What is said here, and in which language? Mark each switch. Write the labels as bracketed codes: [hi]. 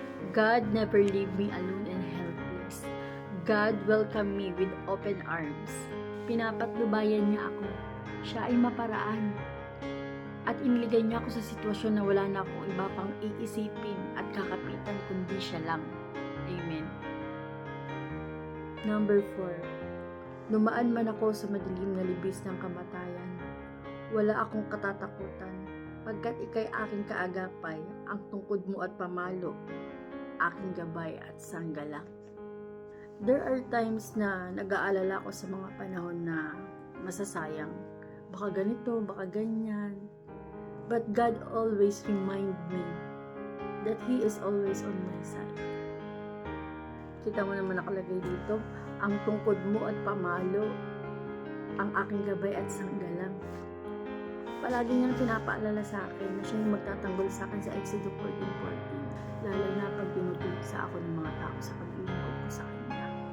[en] God never leave me alone and helpless. God welcome me with open arms. [tl] Pinapatnubayan niya ako. Siya ay maparaan. At iniligay niya ako sa sitwasyon na wala na akong iba pang iisipin at kakapitan kundi siya lang. Amen. Number 4, lumaan man ako sa madilim na libis ng kamatayan, wala akong katatakutan, pagkat ikay aking kaagapay, ang tungkod mo at pamalo, aking gabay at sanggala. [en] There are times [tl] na nag-aalala ako sa mga panahon na masasayang. Baka ganito, baka ganyan. [en] But God always remind me that He is always on my side. [tl] Kita mo naman nakalagay dito, ang tungkod mo at pamalo, ang aking gabay at sanggalang. Palagi niyang pinapaalala sa akin na siya yung magtatanggol sa akin sa Exodus 14:14, lalo na pag tinutulig sa ako ng mga tao sa paglilingkod ko sa Kanya.